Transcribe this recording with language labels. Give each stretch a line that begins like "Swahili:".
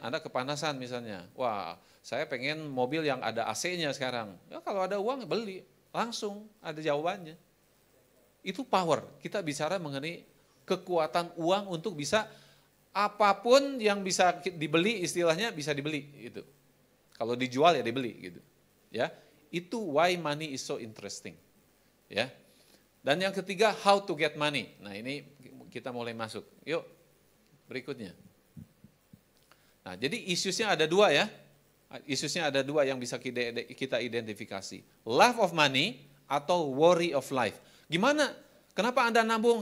Indonesian: Anda kepanasan misalnya. Wah, saya pengen mobil yang ada AC-nya sekarang. Ya kalau ada uang beli, langsung ada jawabannya. Itu power. Kita bicara mengenai kekuatan uang untuk bisa apapun yang bisa dibeli, istilahnya bisa dibeli itu. Kalau dijual ya dibeli gitu. Ya. Itu
English: why money is so interesting.
Indonesian: Ya. Dan yang ketiga,
English: how to get money.
Indonesian: Nah, ini kita mulai masuk. Yuk, berikutnya. Nah, jadi isusnya ada dua ya. Isusnya ada dua yang bisa kita identifikasi.
English: Love of money
Indonesian: atau
English: worry of life.
Indonesian: Gimana? Kenapa Anda nabung?